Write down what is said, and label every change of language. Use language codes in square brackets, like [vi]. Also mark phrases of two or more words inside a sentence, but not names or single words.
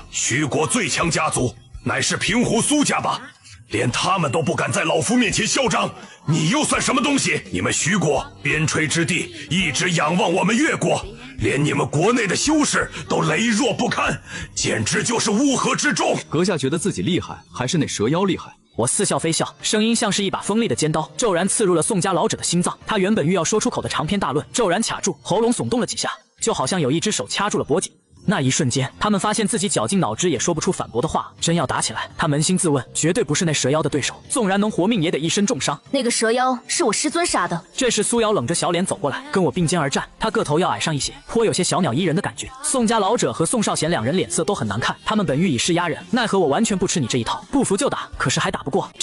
[zh] 徐國最強家族乃是平湖蘇家吧，連他們都不敢在老夫面前囂張，你又算什麼東西？你們徐國邊陲之地一直仰望我們越國，連你們國內的修士都羸弱不堪，簡直就是烏合之眾。閣下覺得自己厲害，還是那蛇妖厲害？我似笑非笑，聲音像是一把鋒利的尖刀，骤然刺入了宋家老者的心臟。他原本欲要說出口的長篇大論，骤然卡住，喉嚨耸動了幾下，就好像有一只手掐住了脖頸。那一瞬間，他們發現自己絞盡腦汁也說不出反駁的話。真要打起來，他捫心自問，絕對不是那蛇妖的對手，縱然能活命，也得一身重傷。那個蛇妖是我師尊殺的。這時蘇瑤冷着小臉走過來，跟我並肩而戰，他個頭要矮上一些，頗有些小鳥依人的感覺。宋家老者和宋少賢兩人臉色都很難看，他們本欲以勢壓人，奈何我完全不吃你這一套，不服就打，可是還打不過。